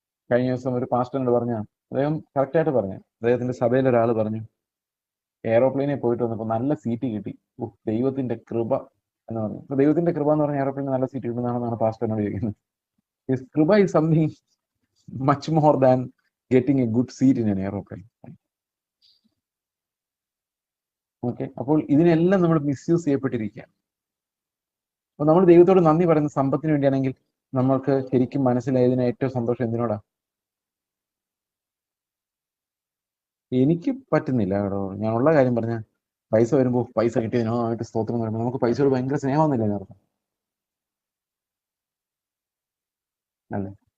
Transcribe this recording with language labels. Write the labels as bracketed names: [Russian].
[Malayalam] കഴിഞ്ഞ ദിവസം ഒരു പാസ്റ്ററിനോട് പറഞ്ഞ, അദ്ദേഹം കറക്റ്റായിട്ട് പറഞ്ഞു, അദ്ദേഹത്തിന്റെ സഭയിൽ ഒരാൾ പറഞ്ഞു, എയറോപ്ലെയിനിൽ പോയിട്ട് വന്നപ്പോൾ നല്ല സീറ്റ് കിട്ടി, ദൈവത്തിന്റെ കൃപ എന്ന് പറഞ്ഞു. അപ്പൊ ദൈവത്തിന്റെ കൃപ എന്ന് പറഞ്ഞ എയറോപ്ലെയിനിൽ നല്ല സീറ്റ് കിട്ടുന്നതാണെന്നാണ് പാസ്റ്ററിനോട് ചോദിക്കുന്നത്. [English] Kripa is something much more than getting a good seat in an aeroplane. [Malayalam] Okay, അപ്പോൾ ഇതിനെല്ലാം നമ്മൾ മിസ്യൂസ് ചെയ്യപ്പെട്ടിരിക്കുകയാണ്. അപ്പൊ നമ്മൾ ദൈവത്തോട് നന്ദി പറയുന്ന സമ്പത്തിന് വേണ്ടിയാണെങ്കിൽ നമ്മൾക്ക് ശരിക്കും മനസ്സിലായതിന് ഏറ്റവും സന്തോഷം എന്തിനോടാ? എനിക്ക് പറ്റുന്നില്ല കേട്ടോ, ഞാൻ ഉള്ള കാര്യം പറഞ്ഞ, പൈസ വരുമ്പോൾ പൈസ കിട്ടിയതിനായിട്ട് സ്തോത്രം വരുമ്പോൾ നമുക്ക് പൈസയോട് ഭയങ്കര സ്നേഹമൊന്നുമില്ല എന്നർത്ഥം അല്ലേ?